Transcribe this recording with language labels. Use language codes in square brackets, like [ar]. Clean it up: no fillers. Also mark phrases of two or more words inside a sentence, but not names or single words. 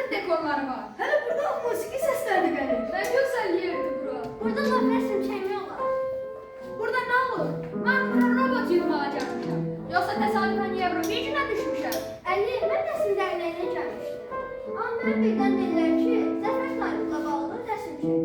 [az] dekorları var. Hələ burada musiqi səsləri də gəlir. [tr] Ne güzel yerdi bura. Burada da resim çekmiyorlar. Burada ne olur? Ben bura robot yığmağa gelmişim. Yoksa tesadüfen Eurovision'a düşmüşüm. Ali, ben resim derneğine gelmiştim. Ama ben birden dediler ki, Zafer [az] tarihlə bağlı [tr] resim çek.